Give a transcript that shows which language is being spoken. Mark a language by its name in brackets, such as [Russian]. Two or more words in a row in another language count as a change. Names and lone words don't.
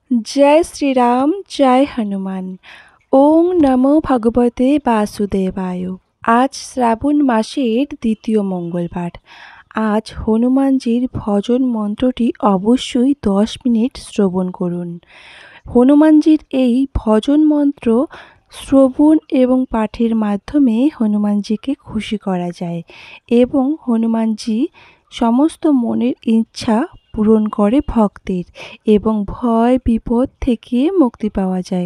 [Hindi] जय श्री राम, जय हनुमान। [Sanskrit] ओम नमो भगवते বাসুদেবায়। [Bangla] আজ শ্রাবণ মাসের দ্বিতীয় মঙ্গলবার। আজ হনুমানজির ভজন মন্ত্রটি অবশ্যই 10 মিনিট শ্রবণ করুন। হনুমানজির এই ভজন মন্ত্র শ্রবণ এবং পাঠের মাধ্যমে হনুমানজিকে খুশি করা যায় এবং হনুমানজি সমস্ত মনের ইচ্ছা পূরণ করে ভক্তের এবং ভয় বিপদ থেকে মুক্তি পাওয়া যায়।